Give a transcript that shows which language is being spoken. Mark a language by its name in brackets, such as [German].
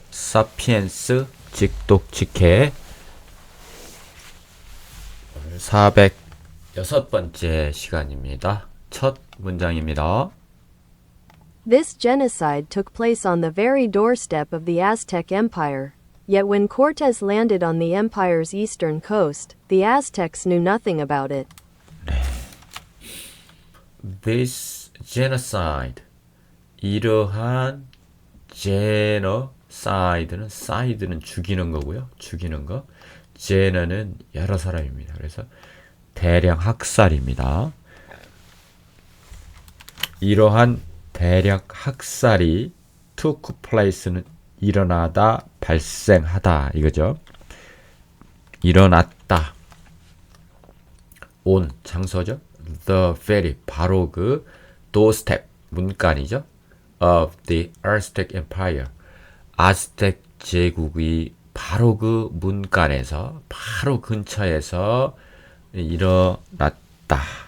[Korean] 사피엔스 직독직해 406번째 시간입니다. 첫 문장입니다. [English] This genocide took place on the very doorstep of the Aztec Empire. Yet when Cortés landed on the empire's eastern coast, the Aztecs knew nothing about it. This genocide [Korean] 이러한 genocide는 side는 죽이는 거고요. 죽이는 거. gen는 여러 사람입니다. 그래서 대량 학살입니다. 이러한 대량 학살이 [English] took place [Korean] 는 일어나다, 발생하다 이거죠. 일어났다. on 장소죠. [English] The very [Korean] 바로 그 doorstep 문간이죠. [English] of the Aztec Empire [Korean] 아즈텍 제국의 바로 그 문간에서 바로 근처에서 일어났다.